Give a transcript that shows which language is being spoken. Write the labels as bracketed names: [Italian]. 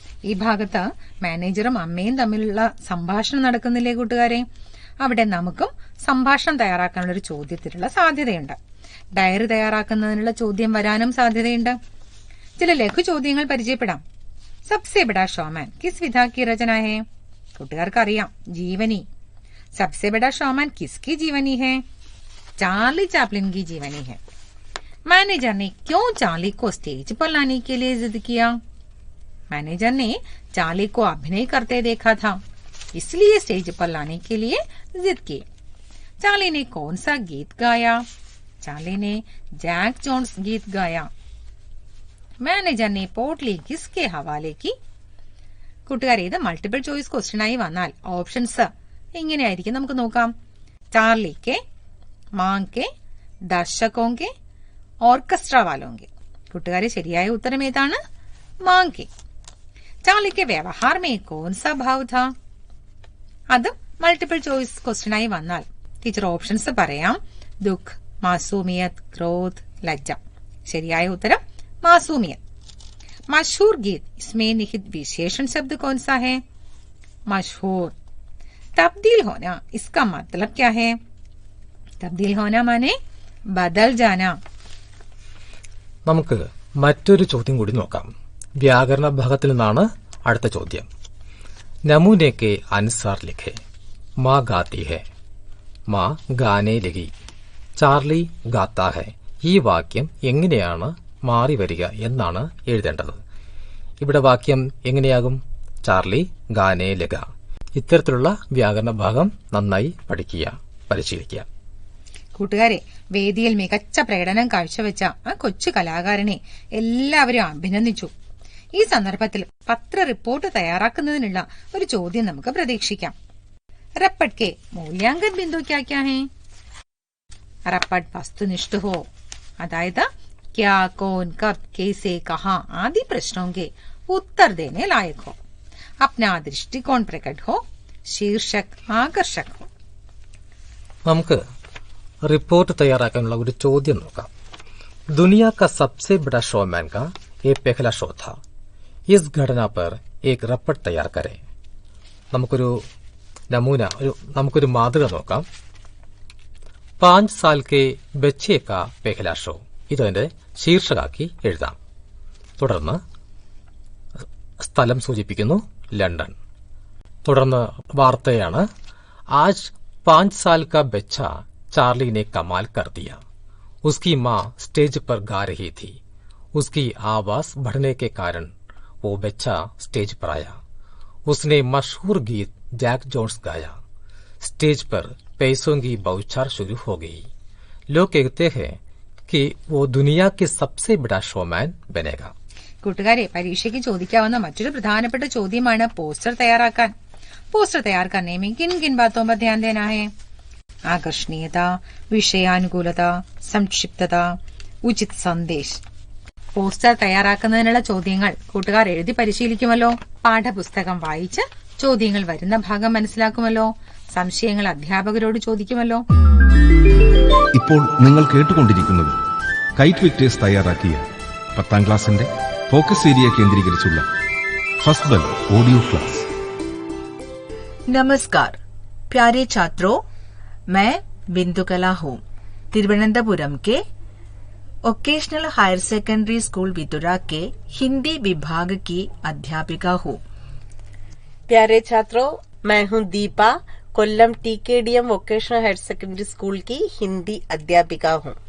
[Malayalam] ഈ ഭാഗത്ത് മാനേജറും അമ്മയും തമ്മിലുള്ള സംഭാഷണം നടക്കുന്നില്ലേ കൂട്ടുകാരെ? അവിടെ നമുക്കും സംഭാഷണം തയ്യാറാക്കാനുള്ള ഒരു ചോദ്യത്തിനുള്ള സാധ്യതയുണ്ട്. ഡയറി തയ്യാറാക്കുന്നതിനുള്ള ചോദ്യം വരാനും സാധ്യതയുണ്ട്. ചില ലഘു ചോദ്യങ്ങൾ പരിചയപ്പെടാം. [Hindi] സബ്സെ ബഡാ ഷോമാൻ കിസ് വിധ കി രചന ഹെ? [Malayalam] കൂട്ടുകാർക്കറിയാം, [Hindi] ജീവനി. सबसे बड़ा शोमैन किसकी जीवनी है? चार्ली चैपलिन की जीवनी है। मैनेजर ने क्यों चार्ली को स्टेज पर लाने के लिए जिद किया? मैनेजर ने चार्ली को अभिनय करते देखा था, इसलिए स्टेज पर लाने के लिए जिद की। चार्ली ने कौन सा गीत गाया? चार्ली ने जैक जोन्स गीत गाया। മാനേജർ ने പോട്ട്ലി കിസ്കെ ഹവാലെ की? [Malayalam] കൂട്ടുകാരെ, ഇത് മൾട്ടിപ്പിൾ ചോയ്സ് ക്വസ്റ്റ്യൻ ആയി വന്നാൽ ഓപ്ഷൻസ് ഇങ്ങനെയായിരിക്കും. നമുക്ക് നോക്കാം. [Hindi] चार्ली के, मां के, दर्शकों के, ഓർക്കസ്ട്ര वालों के. [Malayalam] കൂട്ടുകാരെ, ശരിയായ ഉത്തരം ഏതാണ്? [Hindi] मां के. चार्ली के व्यवहार में कौन सा भाव था? [Malayalam] അതും മൾട്ടിപ്പിൾ ചോയ്സ് ക്വസ്റ്റ്യൻ ആയി വന്നാൽ ടീച്ചർ ഓപ്ഷൻസ് പറയാം. [Hindi] ദുഃഖ്, മാസൂമിയത്ത്, ക്രോധ്, ലജ്ജ. [Malayalam] ശരിയായ ഉത്തരം मासूमियत. [Hindi] मशहूर गीत, इसमें निहित विशेषण शब्द कौन सा है? मशहूर. तब्दील होना, इसका मतलब क्या है? तब्दील होना माने बदल जाना. [Malayalam] നമുക്ക് മറ്റൊരു ചോദ്യം കൂടി നോക്കാം. വ്യാകരണ ഭാഗത്തിൽ നിന്നാണ് അടുത്ത ചോദ്യം. [Hindi] നമൂനെ के अनुसार लिखे. माँ गाती है, माँ गाने लगी, चार्ली गाता है. [Malayalam] ഈ വാക്യം എങ്ങനെയാണ് മാറി വരിക എന്നാണ് എഴുതേണ്ടത്. ഇവിടെ വാക്യം എങ്ങനെയാകും? [Hindi] ചാർലി ഗാനേ ലഗ. [Malayalam] ഇത്തരത്തിലുള്ള വ്യാകരണ ഭാഗം നന്നായി പഠിക്കുക, പരിശീലിക്കുക. കൂട്ടുകാരെ, വേദിയിൽ മികച്ച പ്രകടനം കാഴ്ചവെച്ച ആ കൊച്ചു കലാകാരനെ എല്ലാവരും അഭിനന്ദിച്ചു. ഈ സന്ദർഭത്തിൽ പത്ര റിപ്പോർട്ട് തയ്യാറാക്കുന്നതിനുള്ള ഒരു ചോദ്യം നമുക്ക് പ്രതീക്ഷിക്കാം. [Hindi] റപ്പട്ട് കെ മൂല്യാങ്കൻ ബിന്ദു ക്യാ ക്യാ ഹേ? റപ്പട്ട് വസ്തുനിഷ്ഠ ഹോ, അതായത് क्या, कौन, कब, कैसे, कहां आदि प्रश्नों के उत्तर देने लायक हो, अपना दृष्टिकोण प्रकट हो, शीर्षक आकर्षक हो. [Malayalam] നമുക്ക് റിപ്പോർട്ട് തയ്യാറാക്കാനുള്ള ഒരു ചോദ്യം നോക്കാം. [Hindi] दुनिया का सबसे बड़ा शोमैन का ये पहला शो था. इस घटना पर एक रपट तैयार करें. [Malayalam] നമുക്കൊരു മാതൃക നോക്കാം. [Hindi] 5 साल के बच्चे का पहला शो. [Malayalam] ഇതതിന്റെ ശീർഷകാക്കി എഴുതാം. തുടർന്ന് സ്ഥലം സൂചിപ്പിക്കുന്നു ലണ്ടൻ. തുടർന്ന് വാർത്തയാണ്. [Hindi] ആജ് 5 साल का बच्चा चार्ली ने कमाल कर दिया. उसकी माँ स्टेज पर गा रही थी. उसकी आवाज बढ़ने के कारण वो बच्चा स्टेज पर आया. उसने मशहूर गीत जैक जोन्स गाया. स्टेज पर पैसों की बौछार शुरू हो गई. लोग कहते हैं कि वो दुनिया के सबसे बड़ा शोमैन बनेगा. [Malayalam] കൂട്ടുകാരെ, പരീക്ഷയ്ക്ക് ചോദിക്കാവുന്ന മറ്റൊരു പ്രധാനപ്പെട്ട ചോദ്യമാണ് പോസ്റ്റർ തയ്യാറാക്കാൻ. [Hindi] പോസ്റ്റർ तैयार करने में किन किन बातों पर ध्यान देना है? ആകർഷണീയത, വിഷയാനുകൂലത, സംക്ഷിപ്തത, ഉചിത് സന്ദേശ്. [Malayalam] പോസ്റ്റർ തയ്യാറാക്കുന്നതിനുള്ള ചോദ്യങ്ങൾ കൂട്ടുകാർ എഴുതി പരിശീലിക്കുമല്ലോ. പാഠപുസ്തകം വായിച്ച് ചോദ്യങ്ങൾ വരുന്ന ഭാഗം മനസ്സിലാക്കുമല്ലോ. സംശയങ്ങൾ അധ്യാപകരോട് ചോദിക്കുമല്ലോ. ഇപ്പോൾ നിങ്ങൾ കേട്ടുകൊണ്ടിരിക്കുന്നത് കൈറ്റ് വിക്ടേഴ്സ് തയ്യാറാക്കിയ 10ാം ക്ലാസിന്റെ ഫോക്കസ് ഏരിയ കേന്ദ്രീകരിച്ചുള്ള ഫസ്റ്റ് ബെൽ ഓഡിയോ ക്ലാസ്. [Hindi] नमस्कार प्यारे छात्रों, मैं बिंदुकला हूँ. तिरुवनंतपुरम के vocational higher secondary school Vidura के हिंदी विभाग की अध्यापिका हूँ. प्यारे छात्रों, मैं हूँ Deepa, Kollam टीकेडीएम vocational higher secondary school की हिंदी अध्यापिका हूँ.